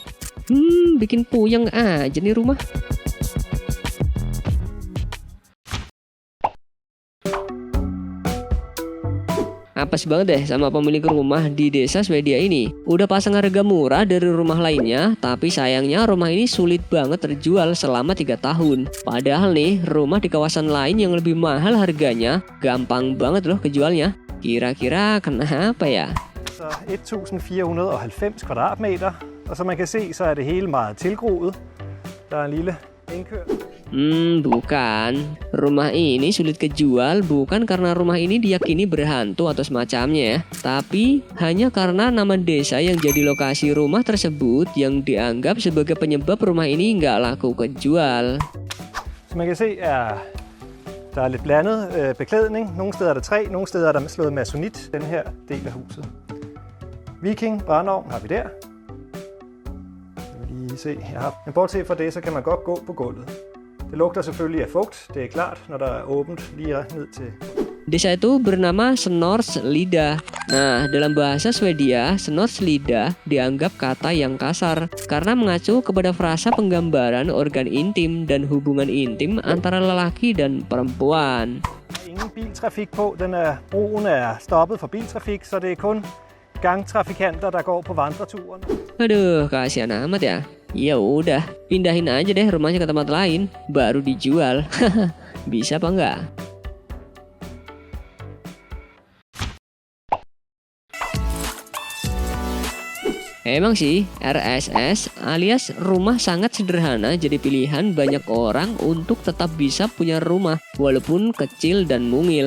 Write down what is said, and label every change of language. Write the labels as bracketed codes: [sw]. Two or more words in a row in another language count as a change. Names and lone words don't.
[id] Bikin puyeng aja nih rumah. Apes banget deh sama pemilik rumah di desa Swedia ini. Udah pasang harga murah dari rumah lainnya, tapi sayangnya rumah ini sulit banget terjual selama 3 tahun. Padahal nih, rumah di kawasan lain yang lebih mahal harganya, gampang banget loh kejualnya. Kira-kira kenapa ya? [da] 1490 kvadratmeter, og som man kan se, så er det hele meget tilgroet. Der er en lille indkør. [id] Bukan. Rumah ini sulit kejual bukan karena rumah ini diyakini berhantu atau semacamnya ya, tapi hanya karena nama desa yang jadi lokasi rumah tersebut yang dianggap sebagai penyebab rumah ini nggak laku kejual. [da] Som man kan se, der er lidt blandet beklædning. Nogle steder er der træ, nogle steder er der slået masonit, den her del af huset. Viking brændeovn har vi der. Lige se her. Men bortset fra det, så kan man godt gå på gulvet. Det lugter selvfølgelig af fugt, det er klart, når der er åbent lige ned til. [id] Desa itu bernama Snorslida. Nah, dalam bahasa Swedia, Snorslida dianggap kata yang kasar karena mengacu kepada frasa penggambaran organ intim dan hubungan intim antara lelaki dan perempuan. [da] Ingen biltrafik på, broen er stoppet for biltrafik, så det er kun gangtrafikanter der går på vandreturen. [id] Aduh, kasihan amat ya. Ya udah, pindahin aja deh rumahnya ke tempat lain, baru dijual. Bisa apa enggak? Emang sih, RSS alias rumah sangat sederhana jadi pilihan banyak orang untuk tetap bisa punya rumah walaupun kecil dan mungil.